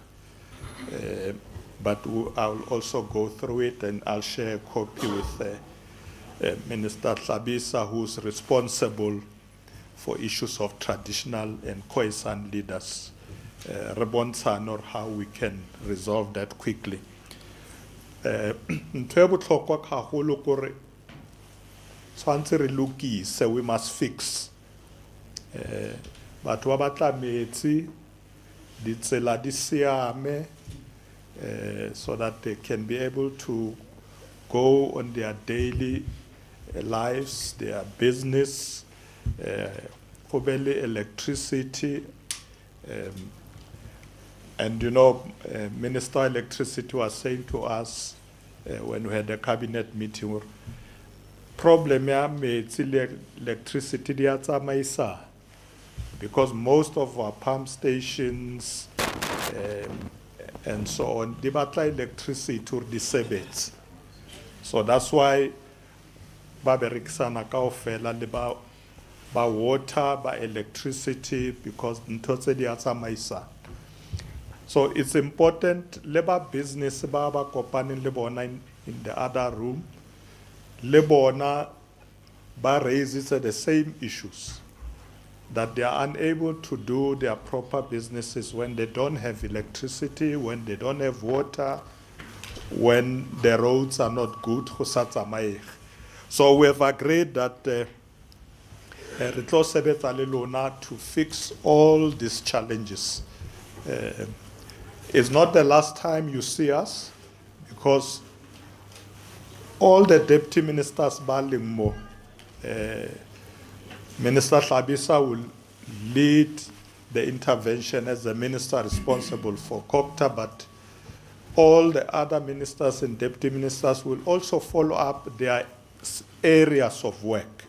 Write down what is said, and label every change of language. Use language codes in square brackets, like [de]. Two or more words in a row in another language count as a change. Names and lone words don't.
[en] But I'll also go through it and I'll share a copy with Minister Tlhabisa, who's responsible for issues of traditional and Khoi-san leaders. Rebonsan or how we can resolve that quickly. [st] Ntho e botlhokwa gagolo kore tshwantse re lokise, [en] we must fix. [st] Batho ba batla metsi, ditsela di siame, [en] so that they can be able to go on their daily lives, their business, electricity, and you know, Minister Electricity was saying to us when we had a cabinet meeting, [st] problem ya metsi le electricity di a tsamaisa, [en] because most of our pump stations and so on, [st] di batla electricity or di sebetsa. [en] So that's why [st] ba berekisana kaofela le ba water, ba electricity, because ntho tse di a tsamaisa. [en] So it's important, [st] le ba business ba kopaneng le bona [en] in the other room, [st] le bona ba [en] raises the same issues, that they are unable to do their proper businesses when they don't have electricity, when they don't have water, when the roads are not good. So we have agreed that [st] re tlo sebetsa le lona [en] to fix all these challenges. It's not the last time you see us, because all the deputy ministers Balimo, Minister Tlhabisa will lead the intervention as the minister responsible for COPTA, but all the other ministers and deputy ministers will also follow up their areas of work.